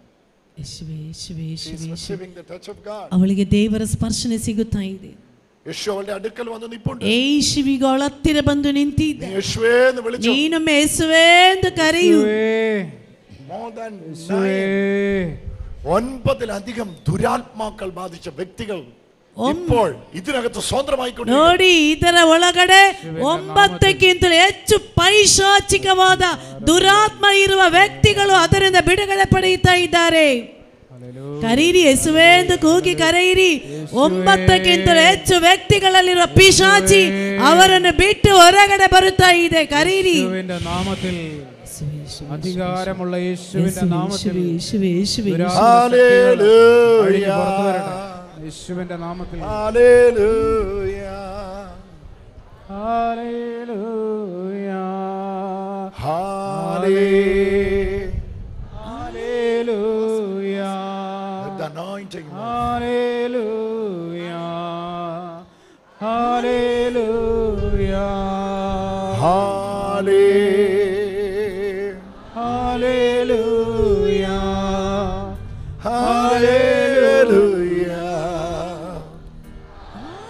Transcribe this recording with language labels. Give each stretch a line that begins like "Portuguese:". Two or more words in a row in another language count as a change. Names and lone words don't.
Kannada: ಯೇಸುವೇ, ಯೇಸುವೇ,
English: She
Kannada: ಯೇಸುವೇ,
English: is
Kannada: ಯೇಸುವೇ.
English: receiving the touch of God.
Kannada: ಅವಳಿಗೆ ದೇವರ ಸ್ಪರ್ಶನೆ ಸಿಗುತ್ತಾ ಇದೆ.
Malayalam: യേശു അവളുടെ അടുക്കൽ വന്ന് നിൽപ്പുണ്ട്.
Kannada: ಯೇಸುವಿಗೆ ಅವಳ ಹತ್ತಿರ ಬಂದು ನಿಂತಿದ್ದ.
Malayalam: നീ യേശുവേ എന്ന് വിളിച്ചു.
Kannada: ನೀನೊಮ್ಮೆ ಯೇಸುವೇ ಎಂದು ಕರೆಯು.
English: More than
Malayalam: 9,000 ദുരാത്മാക്കൾ ബാധിച്ച വ്യക്തികൾ ഇപ്പോൾ ഇതിനകത്ത് സ്വതന്ത്രമായിക്കൊണ്ട്
Kannada: ನೋಡಿ, ಇದರ ಒಳಗಡೆ 9ಕ್ಕಿಂತಲೂ ಹೆಚ್ಚು ಪೈಶಾಚಿಕವಾದ ದುರಾತ್ಮ ಇರುವ ವ್ಯಕ್ತಿಗಳು ಅದರಿಂದ ಬಿಡುಗಡೆ ಪಡೆಯುತ್ತಾ ಇದ್ದಾರೆ. ಕರೀರಿ, ಯೇಸುವೇ ಎಂದು ಕೂಗಿ ಕರೆಯಿರಿ. 9ಕ್ಕಿಂತಲೂ ಹೆಚ್ಚು ವ್ಯಕ್ತಿಗಳಲ್ಲಿರುವ ಪಿಶಾಚಿ ಅವರನ್ನು ಬಿಟ್ಟು ಹೊರಗಡೆ ಬರುತ್ತಾ ಇದೆ. ಕರೀರಿ.
Malayalam: അധികാരമുള്ള യേശുവിന്റെ നാമത്തിൽ ഹല്ലേലൂയ, യേശുവിന്റെ നാമത്തിൽ ഹല്ലേലൂയ, ഹല്ലേലൂയ ഹല്ലേലൂയ.
English: The anointing.
Malayalam: ഹല്ലേലൂയ ഹല്ലേലൂയ ഹല്ലേലൂയ ഹല്ലേലൂയ ഹല്ലേലൂയ.